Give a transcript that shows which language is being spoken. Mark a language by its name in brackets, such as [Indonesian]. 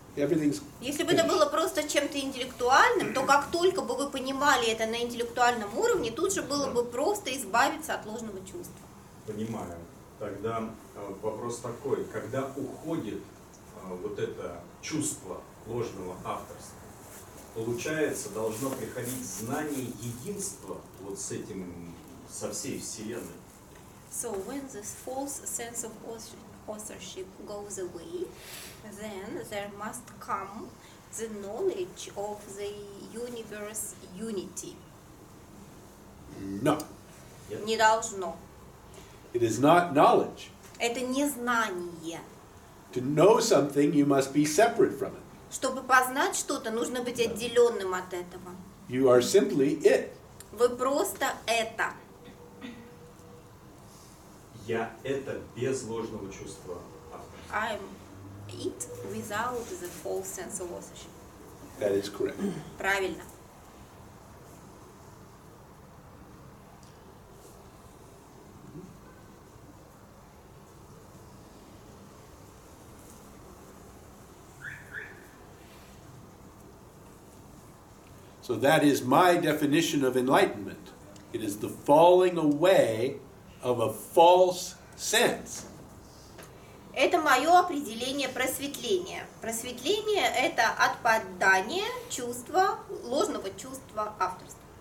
[English] Everything's [Russian] Если бы это было просто чем-то интеллектуальным, то как только бы вы понимали это на интеллектуальном уровне, тут же было бы просто избавиться от ложного чувства. Понимаю. Тогда вопрос такой, когда уходит вот это чувство ложного авторства, получается, должно приходить знание единства вот с этим, со всей Вселенной. [English] So when this false sense of authorship goes away, then there must come the knowledge of the universe unity. no. [Russian] Не должно. [English] It is not knowledge. [Russian] Это не знание. [English] To know something, you must be separate from it. [Russian] Чтобы познать что-то, нужно быть отделенным от этого. [English] You are simply it. [Russian] Вы просто это. Я это без ложного чувства авторства. [English] I'm it without the false sense of authorship. That is correct. [Russian] Правильно. [English] So that is my definition of enlightenment. It is the falling away of a false sense. [Russian] Это мое определение просветления. Просветление – это отпадание чувства, ложного чувства авторства.